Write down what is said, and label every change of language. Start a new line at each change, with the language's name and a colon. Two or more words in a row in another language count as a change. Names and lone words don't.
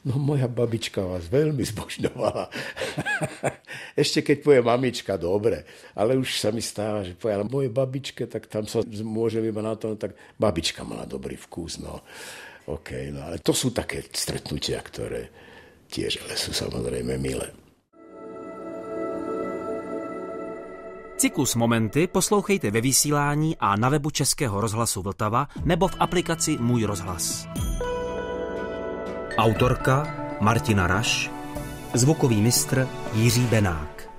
Slovak: No moja babička vás veľmi zbožňovala. Ešte keď povie mamička, dobre, ale už sa mi stáva, že povie, ale moje babičke, tak tam sa môžem iba na tom, tak babička mala dobrý vkus, no. OK, no ale to sú také stretnutia, ktoré tiež ale sú samozrejme milé.
Czech: Cyklus Momenty poslouchejte ve vysílání a na webu Českého rozhlasu Vltava nebo v aplikaci Můj rozhlas. Autorka Martina Raš, zvukový mistr Jiří Benák.